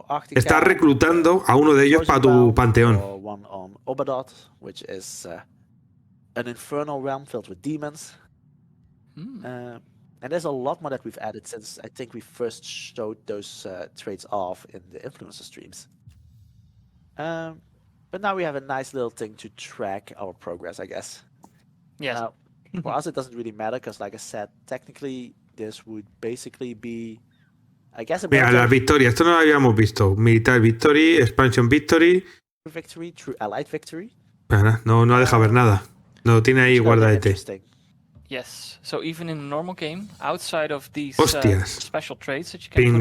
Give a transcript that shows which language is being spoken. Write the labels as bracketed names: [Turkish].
[Spanish] Estás reclutando a uno de ellos para tu panteón. [English] One on Obadot, which is an infernal realm filled with demons. And there's a lot more that we've added since I think we first showed those traits off in the influencer streams. But now we have a nice little thing to track our progress, I guess. Yes. For us, it doesn't really matter because, like I said, technically this would basically be, I guess, a [Spanish] mira, las victorias, esto no lo habíamos visto. [English] Militar Victory, Expansion Victory. Victory, True Allied Victory. [Spanish] No ha dejado ver nada. No tiene ahí guardadete. [English] Yes, so even in a normal game, outside of these special traits that you can